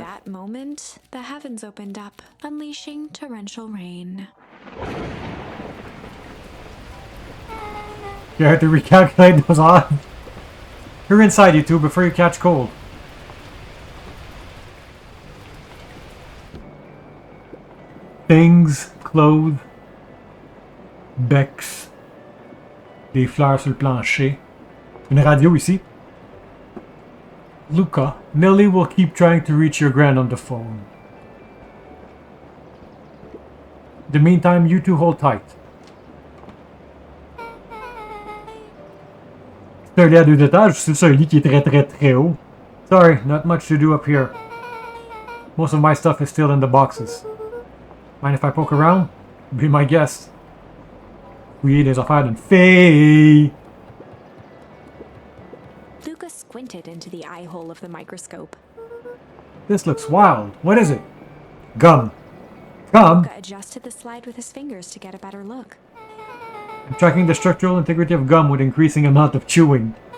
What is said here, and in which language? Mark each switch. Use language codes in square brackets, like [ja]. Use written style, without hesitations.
[en] At that moment, the heavens opened up, unleashing torrential rain. You have to recalculate those odds. You're inside, you two, before you catch cold. Things, clothes, [fr] becs, des fleurs sur le plancher, une radio ici. [en] Luca, Nelly will keep trying to reach your grand on the phone. In the meantime, you two hold tight. [fr] C'est un lit à 2 étages, c'est ça, un lit qui est très haut. [en] Sorry, not much to do up here. Most of my stuff is still in the boxes. Mind if I poke around? Be my guest. [fr] Oui, des affaires d'une fille. [en] Luca squinted into the eye hole of the microscope. This looks wild. What is it? Gum. Gum? Luca adjusted the slide with his fingers to get a better look. I'm tracking the structural integrity of gum with increasing amount of chewing.